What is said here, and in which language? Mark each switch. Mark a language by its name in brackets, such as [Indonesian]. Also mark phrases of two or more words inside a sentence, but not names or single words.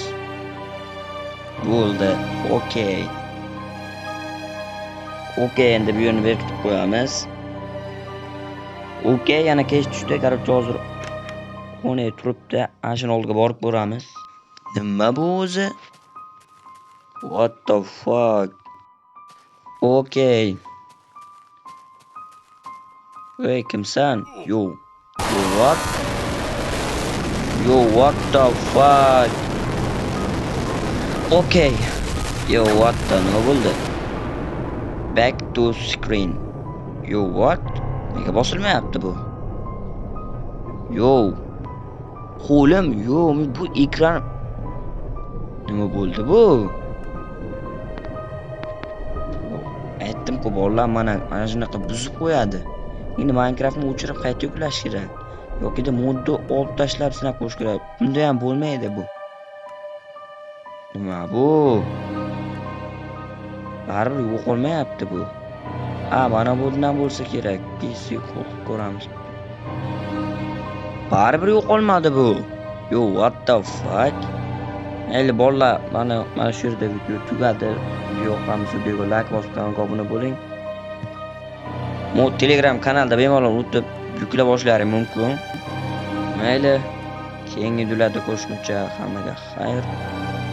[Uzbek] Bo'ldi. Okey. Endi bu yerni berkitib qo'yamiz. Okey, yana kech tushdi. Qaror, hozir o'ne turibdi. Ashun oldiga borib ko'ramiz. Nima bu o'zi? [English] What the fuck? [Uzbek] Okey. Ey, kimsan? [English] Yo, what the fuck? [Uzbek] Okey. Yo, [English] what the [Uzbek] nima bo'ldi? [English] Back to screen. Yo, what? [Uzbek] Nega bosilmayapti bu? Yo. Qo'lim, bu ekran nima bo'ldi bu? Aytdim-ku, bolalar mana shunaqa buzib qo'yadi. Endi Minecraftni o'chirib qayta yuklash kerak. Yoki modni olib tashlab sinab qo'yish kerak. Bunda ham bo'lmaydi bu. Nima bu? Baribir yo'qolmayapti bu. Mana bundan bo'lsa kerak. PC qo'yib ko'ramiz. Baribir yo'qolmadi bu. [English] Yo, what the fuck? [Uzbek] Mayli bolalar, mana shu yerda video tugadi. Yo'qamsa videoga like bosib, kanalga obuna bo'ling. Mod Telegram kanalda bemalol o'tib yuklab olishlaring mumkin. Mayli, keyingi videolarda ko'rishguncha hammaga xayr.